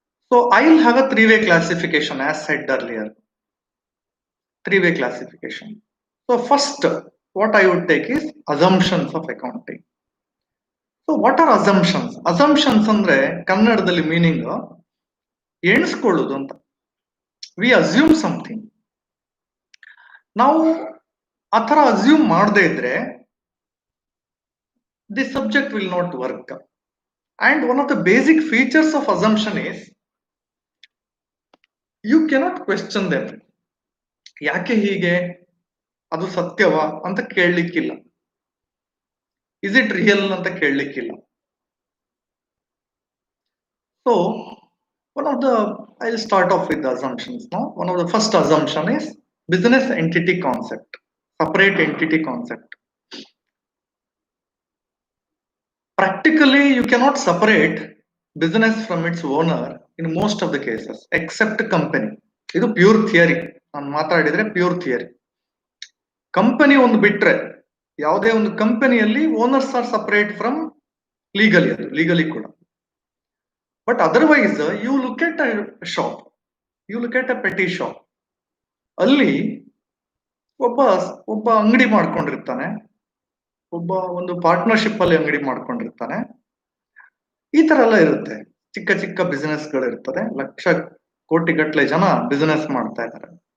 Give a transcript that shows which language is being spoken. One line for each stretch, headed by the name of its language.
English: So I will have a 3-way classification as said earlier. 3-way classification. So first, what I would take is assumptions of accounting. So what are assumptions?
Kannada: Assumptions ಅಂದ್ರೆ ಕನ್ನಡದಲ್ಲಿ meaning ಎಣಿಸ್ಕೊಳ್ಳೋದು ಅಂತ.
English: We assume something.
Kannada: ನಾವು ಆ ಥರ assume ಮಾಡದೇ ಇದ್ರೆ
English: The subject will not work. And one of the basic features of assumption is you cannot question them.
Kannada: ಯಾಕೆ ಹೀಗೆ, ಅದು ಸತ್ಯವಾ ಅಂತ ಕೇಳಲಿಕ್ಕಿಲ್ಲ.
English: is it real
Kannada: ಅಂತ ಕೇಳಲಿಕ್ಕಿಲ್ಲ.
English: So one of the, I'll start off with the assumptions now. One of the first assumption is business entity concept, separate entity concept. Practically, you cannot separate business from its owner in most of the cases, except company.
Kannada: ಇದು pure theory. ನಾನು ಮಾತಾಡಿದ್ರೆ pure theory. Company ಒಂದು ಬಿಟ್ರೆ, ಯಾವುದೇ ಒಂದು ಕಂಪನಿಯಲ್ಲಿ
English: owners are separate from legally,
Kannada: ಅದು legally ಕೂಡ.
English: But otherwise, you look at a shop, you look at a petty shop.
Kannada: ಅಲ್ಲಿ ಒಬ್ಬ ಅಂಗಡಿ ಮಾಡ್ಕೊಂಡಿರ್ತಾನೆ, ಒಬ್ಬ ಒಂದು ಪಾರ್ಟ್ನರ್ಶಿಪ್ ಅಲ್ಲಿ ಅಂಗಡಿ ಮಾಡ್ಕೊಂಡಿರ್ತಾನೆ. ಈ ತರ ಎಲ್ಲ ಇರುತ್ತೆ. ಚಿಕ್ಕ ಚಿಕ್ಕ ಬಿಸಿನೆಸ್ ಗಳು ಇರ್ತದೆ. ಲಕ್ಷ ಕೋಟಿ ಗಟ್ಟಲೆ ಜನ ಬಿಸಿನೆಸ್ ಮಾಡ್ತಾ ಇದ್ದಾರೆ.